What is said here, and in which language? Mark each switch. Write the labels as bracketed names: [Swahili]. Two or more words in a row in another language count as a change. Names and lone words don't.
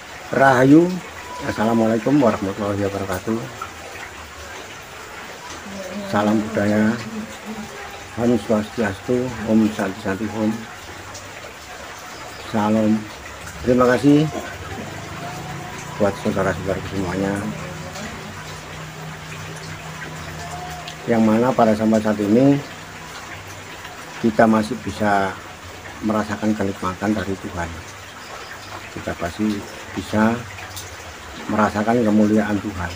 [Indonesian] Rahayu, [Arabic] السلام عليكم ورحمة الله وبركاته. [Indonesian] Salam budaya, [Balinese] Om Swastiastu, Om Santi Santi Om. [Indonesian] Salam. Terima kasih buat saudara-saudara semuanya, yang mana pada sampai saat ini kita masih bisa merasakan kenikmatan dari Tuhan. Kita pasti bisa merasakan kemuliaan Tuhan.